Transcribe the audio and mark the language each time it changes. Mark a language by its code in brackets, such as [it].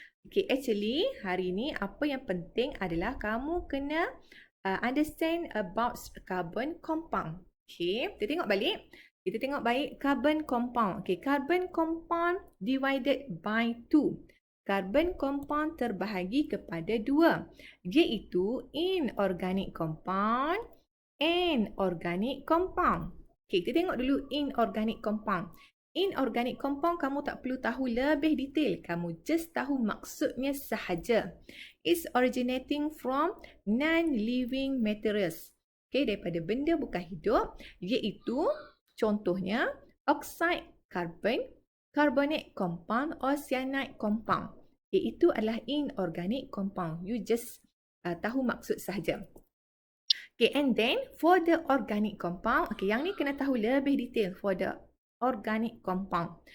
[ms] Okay, actually hari ini apa yang penting adalah kamu kena understand about carbon compound. Okay, kita tengok balik. Carbon compound. [en] Okay, carbon compound divided by 2. [ms] Carbon compound terbahagi kepada 2. [en] Iaitu inorganic compound and organic compound. [ms] Okay, kita tengok dulu inorganic compound. Inorganic compound kamu tak perlu tahu lebih detail. Kamu just tahu maksudnya sahaja. [en] It's originating from non-living materials. [ms] Okay, daripada benda bukan hidup. Iaitu contohnya oxide carbon, carbonate compound or cyanide compound. Iaitu adalah inorganic compound. [en] You just [ms] tahu maksud sahaja. [en] Okay, and then for the organic compound. Okay, [ms] yang ni kena tahu lebih detail [en] for the organic compound.